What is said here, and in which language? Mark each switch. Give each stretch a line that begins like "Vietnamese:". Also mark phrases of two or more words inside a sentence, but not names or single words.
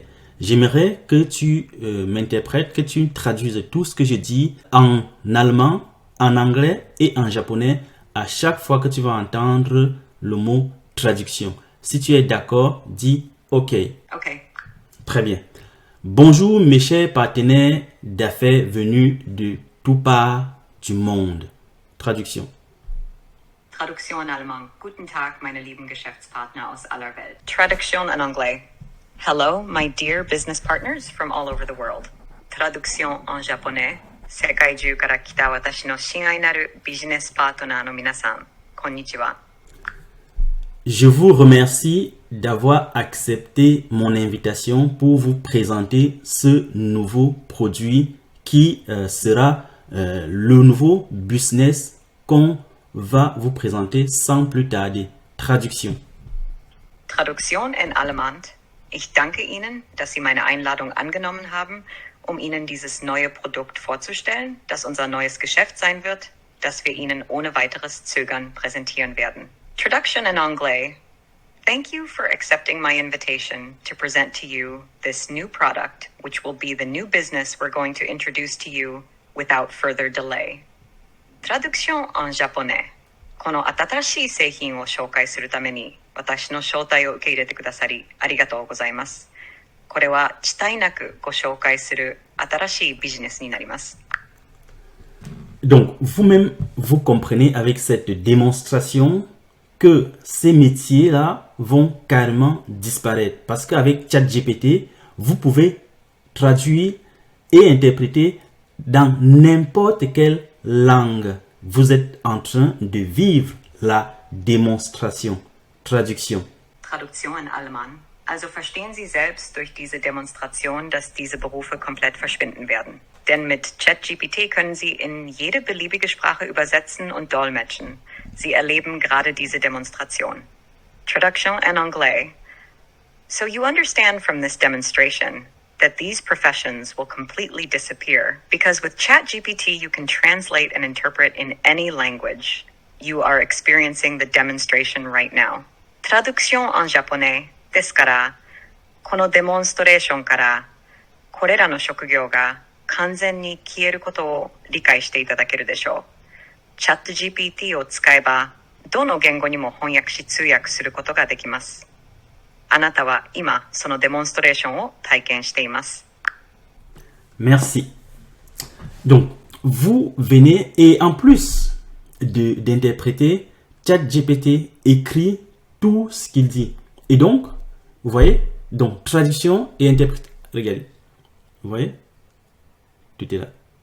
French: J'aimerais que tu m'interprètes, que tu traduises tout ce que je dis en allemand, en anglais et en japonais à chaque fois que tu vas entendre le mot traduction. Si tu es d'accord, dis OK. OK. Très bien. Bonjour mes chers partenaires d'affaires venus de tout part du monde. Traduction. Traduction en allemand.
German: Guten Tag, meine lieben Geschäftspartner aus aller Welt.
French: Traduction en anglais.
English: Hello, my dear business partners from all over the world.
French: Traduction en japonais.
Japanese: 世界中から来た私の親愛なるビジネスパートナーの皆さん、こんにちは。
French: Je vous remercie d'avoir accepté mon invitation pour vous présenter ce nouveau produit qui sera le nouveau business qu'on va vous présenter sans plus tarder. Traduction. Traduction en allemand.
German: Ich danke Ihnen, dass Sie meine Einladung angenommen haben, um Ihnen dieses neue Produkt vorzustellen, das unser neues Geschäft sein wird, das wir Ihnen ohne weiteres Zögern präsentieren werden.
French: Traduction in anglais.
English: Thank you for accepting my invitation to present to you this new product, which will be the new business we're going to introduce to you without further delay.
French: Traduction en japonais.
Japanese: この新しい製品を紹介するために私の招待を受け入れてくださりありがとうございます。これは遅滞なくご紹介する新しいビジネスになります。
French: Donc, vous-même, vous comprenez avec cette démonstration que ces métiers-là vont carrément disparaître. Parce qu'avec ChatGPT, vous pouvez traduire et interpréter dans n'importe quelle langue. Vous êtes en train de vivre la démonstration. Traduction. Traduction in allemand.
German: Also verstehen Sie selbst durch diese Demonstration, dass diese Berufe komplett verschwinden werden. Denn mit ChatGPT können Sie in jede beliebige Sprache übersetzen und dolmetschen. Sie erleben gerade diese Demonstration.
French: Traduction en anglais.
English: So you understand from this demonstration that these professions will completely disappear because with ChatGPT you can translate and interpret in any language. You are experiencing the demonstration right now.
French: Traduction en japonais.
Japanese: ですから、このデモンストレーションから、これらの職業が完全に消えることを理解していただけるでしょう。チャット GPT を使えば、どの言語にも翻訳し通訳することができます。あなたは今、そのデモンストレーションを体験しています。
French: Merci. Donc, vous venez et en plus d'interpréter, ChatGPT écrit tout ce qu'il dit. Et donc, vous voyez, donc traduction et interprétation. Regardez, vous voyez, tout est là.